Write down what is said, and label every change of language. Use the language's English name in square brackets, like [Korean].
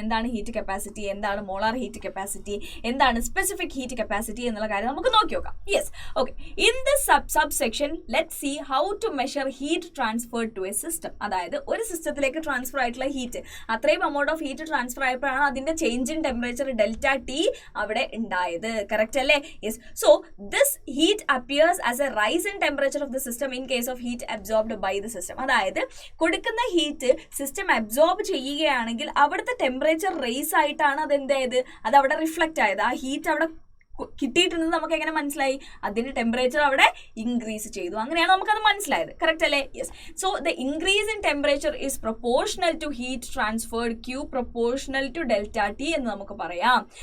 [Malayalam] എന്താണ് heat capacity, എന്താണ് molar heat capacity, എന്താണ് സ്പെസിഫിക് ഹീറ്റ് കപ്പാസിറ്റി എന്നുള്ള കാര്യം നമുക്ക് നോക്കി നോക്കാം. Yes. [English] Okay, in this subsection let see how to measure heat transfer to a system. [Malayalam] അതായത് ഒരു സിസ്റ്റത്തിലേക്ക് ട്രാൻസ്ഫർ ആയിട്ടുള്ള ഹീറ്റ്, അത്രയും amount ഓഫ് ഹീറ്റ് ട്രാൻസ്ഫർ ആയപ്പോഴാണ് അതിന്റെ ചേഞ്ച് ഇൻ ടെമ്പറേച്ചർ ΔT അവിടെ ഉണ്ടായത്. കറക്റ്റ് അല്ലേ? Yes. [English] So this heat appears as a rise in temperature of the system in case of heat absorbed by the system. [Malayalam] അതായത് കൊടുക്കുന്ന heat system absorb ചെയ്യുകയാണെങ്കിൽ അവിടുത്തെ temperature raise ആയിട്ടാണ് അത് എന്തായത്, അത് അവിടെ റിഫ്ലക്റ്റ് ആയത്. ആ ഹീറ്റ് അവിടെ കിട്ടിയിട്ടുണ്ടെന്ന് നമുക്ക് എങ്ങനെ മനസ്സിലായി? അതിന്റെ ടെമ്പറേച്ചർ അവിടെ ഇൻക്രീസ് ചെയ്തു. അങ്ങനെയാണ് നമുക്കത് മനസ്സിലായത്. കറക്റ്റ് അല്ലേ? Yes. [English] so the increase in temperature is proportional to heat transferred Q proportional to ΔT [Malayalam] എന്ന് നമുക്ക് പറയാം.